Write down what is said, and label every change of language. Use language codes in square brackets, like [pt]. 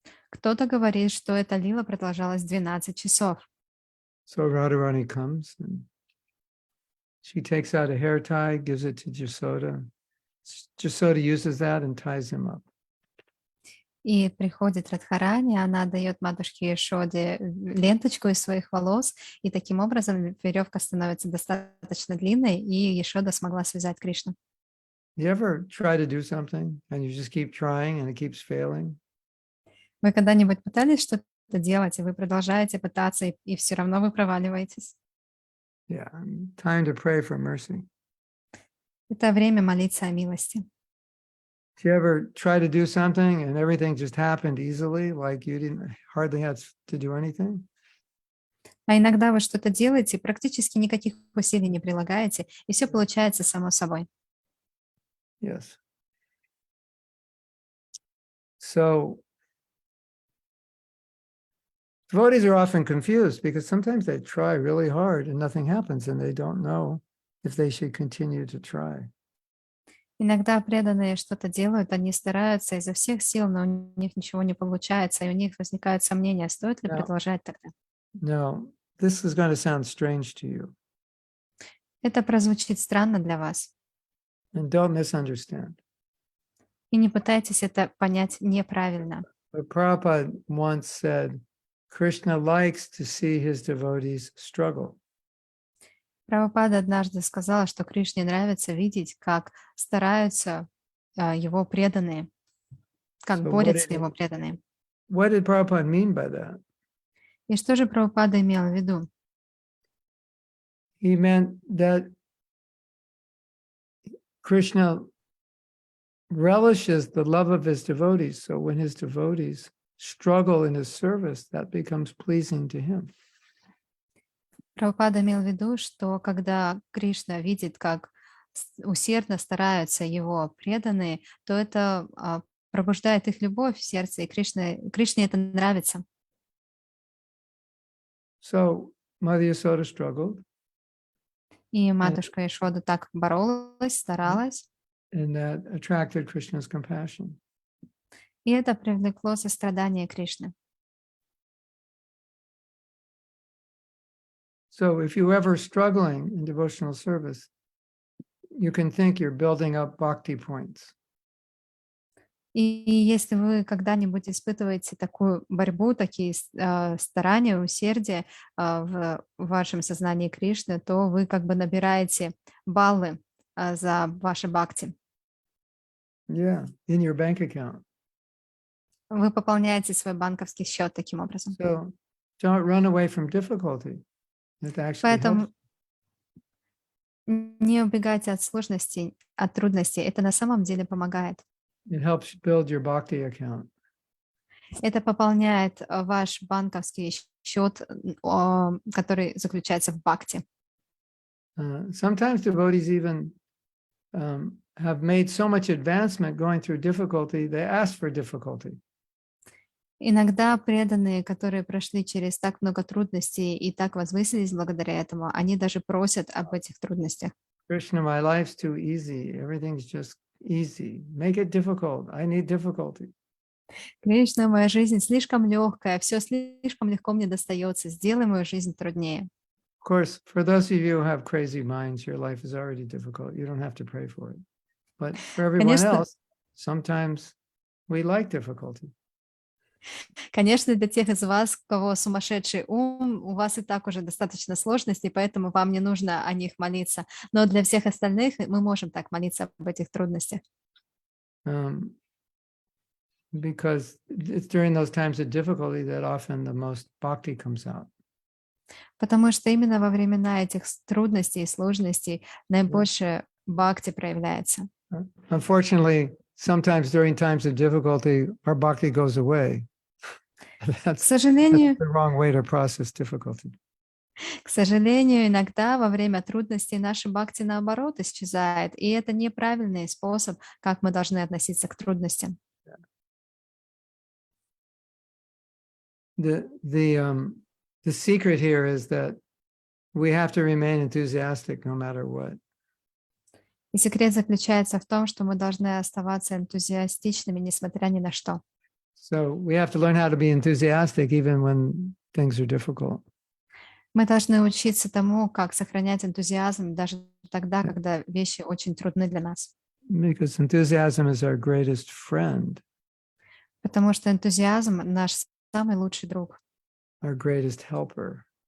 [ru] Кто-то говорит, что эта лила продолжалась 12 часов. [en] So Radharani comes and she takes out a hair tie, gives it to Jasoda. Jasoda uses that and ties him up. [ru] И приходит Радхарани, она дает матушке Ешоде ленточку из своих волос, и таким образом веревка становится достаточно длинной, и Ешода смогла связать Кришну. [en] You ever try to do something and you just keep trying and it keeps failing? [ru] Вы когда-нибудь пытались что-то делать, и вы продолжаете пытаться, и все равно вы проваливаетесь? [en] Yeah, time to pray for mercy. [ru] Это время молиться о милости. [en] Do you ever try to do something and everything just happened easily, like you didn't hardly had to do anything? [ru] А иногда вы что-то делаете, практически никаких усилий не прилагаете, и все получается само собой. [en] Yes. So devotees are often confused because sometimes they try really hard and nothing happens and they don't know if they should continue to try. [ru] Иногда преданные что-то делают, они стараются изо всех сил, но у них ничего не получается, и у них возникают сомнения, стоит ли Да. продолжать тогда. [en] Now, this is going to sound strange to you, [ru] Это прозвучит странно для вас. [en] and don't misunderstand. [ru] И не пытайтесь это понять неправильно. [en] But Prabhupada once said, Krishna likes to see his devotees struggle. [ru] Прабхупада однажды сказала, что Кришне нравится видеть, как стараются его преданные, как [en] So [ru] борются его преданные. [en] what did Prabhupada mean by that? [ru] И что же Прабхупада имел в виду? [en] He meant that Krishna relishes the love of his devotees. So when his devotees struggle in his service, that becomes pleasing to him. [ru] Прабхупада имел в виду, что когда Кришна видит, как усердно стараются его преданные, то это пробуждает их любовь в сердце, и Кришне это нравится. [en] So Mother Yasoda struggled, [ru] И матушка Ешода так боролась, старалась, [en] and that attracted Krishna's compassion. [ru] и это привлекло сострадание Кришны. [en] So if you're ever struggling in devotional service, you can think you're building up bhakti points. [ru] И если вы когда-нибудь испытываете такую борьбу, такие старания, усердие в вашем сознании Кришны, то вы как бы набираете баллы за ваше бхакти. [en] Yeah, in your bank account. [ru] Вы пополняете свой банковский счет таким образом. [en] So don't run away from difficulty. It actually helps. [ru] Поэтому не убегайте от сложностей, от трудностей. Это на самом деле помогает. [en] It helps build your bhakti account. [ru] Это пополняет ваш банковский счет, который заключается в бхакти. [en] Sometimes devotees even have made so much advancement going through difficulty, they ask for difficulty. [ru] Иногда преданные, которые прошли через так много трудностей и так возвысились благодаря этому, они даже просят об этих трудностях. [en] Krishna, my life's too easy. Everything's just easy. Make it difficult. I need difficulty. [ru] Кришна, моя жизнь слишком легкая, все слишком легко мне достается, сделай мою жизнь труднее. [en] Of course, for those of you who have crazy minds, your life is already difficult. You don't have to pray for it. But for everyone [ru] Конечно. [en] else, sometimes we like difficulty. [ru] Конечно, для тех из вас, у кого сумасшедший ум, у вас и так уже достаточно сложностей, поэтому вам не нужно о них молиться. Но для всех остальных мы можем так молиться об этих трудностях. [en] Because it's during those times of difficulty that often the most bhakti comes out. [ru] Потому что именно во времена этих трудностей и сложностей наибольшее бхакти проявляется. [en] Unfortunately, sometimes during times of difficulty, our bhakti goes away. [ru] К [en] That's [ru] сожалению, [en] the wrong way to process difficulty. [ru] К сожалению, иногда во время трудностей наши бхакти наоборот исчезает, и это неправильный способ, как мы должны относиться к трудностям. [en] The secret here is that we have to remain enthusiastic no matter what. [ru] И секрет заключается в том, что мы должны оставаться энтузиастичными, несмотря ни на что. [en] So we have to learn how to be enthusiastic even when things are difficult. [ru] Мы должны учиться тому, как сохранять энтузиазм даже тогда, когда вещи очень трудны для нас. [en] Because enthusiasm is our greatest friend, [ru] Потому что энтузиазм — наш самый лучший друг [en] our greatest helper.